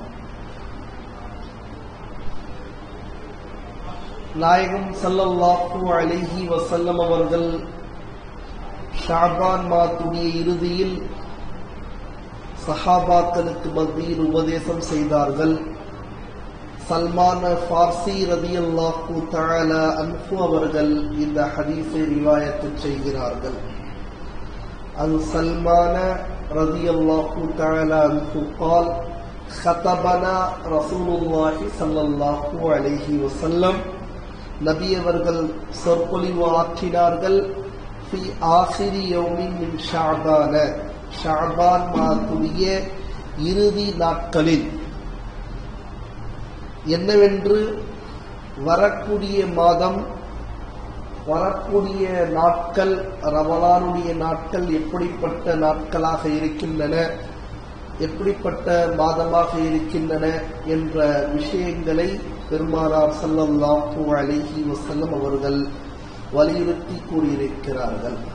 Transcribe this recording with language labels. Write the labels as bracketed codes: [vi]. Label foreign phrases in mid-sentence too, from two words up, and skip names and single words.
[ta] நாயகம் [ar] صلى الله عليه وسلم [ta] அவர்கள் ஷாபான் மாதத்துடைய இறுதியில் சஹாபாக்களுக்கு மத்தியில் உபதேசம் செய்தார்கள். சல்மான் ஃபார்சி [ar] رضي الله تعالى عنه [ta] அவர்கள் இந்த ஹதீஸை ரிவாயத் செய்கிறார்கள். [ar] عن سلمان رضي الله تعالى عنه قال خطبنا رسول الله صلى الله عليه وسلم [ta] நபி அவர்கள் சொற்பொழிவு ஆற்றினார்கள். [ar] في آخر يوم من شعبان [ta] ஷஅபான் மாதத்துடைய இறுதி நாட்களில். என்னவென்று, வரக்கூடிய மாதம், வரக்கூடிய நாட்கள், ரமலானுடைய நாட்கள் எப்படிப்பட்ட நாட்களாக இருக்கின்றன, எப்படிப்பட்ட மாதமாக இருக்கின்றன என்ற விஷயங்களை பெருமானார் [ar] صلى الله عليه وسلم [ta] அவர்கள் வலியுறுத்தி கூறியிருக்கிறார்கள்.